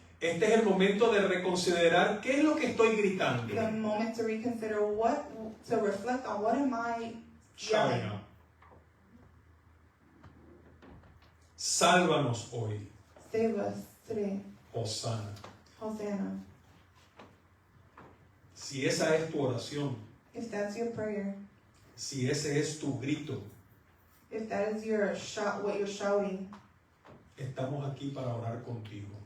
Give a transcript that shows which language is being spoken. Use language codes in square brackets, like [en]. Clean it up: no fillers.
[es] Este es el momento de reconsiderar qué es lo que estoy gritando. [en] the moment to reconsider to reflect on what am I Shouting yelling. out. [es] Sálvanos hoy, [en] Save us today. [es] Hosanna. [en] Hosanna. [es] Si esa es tu oración, [en] If that's your prayer, [es] si ese es tu grito, [en] if that is your shout, what you're shouting, [es] estamos aquí para orar contigo.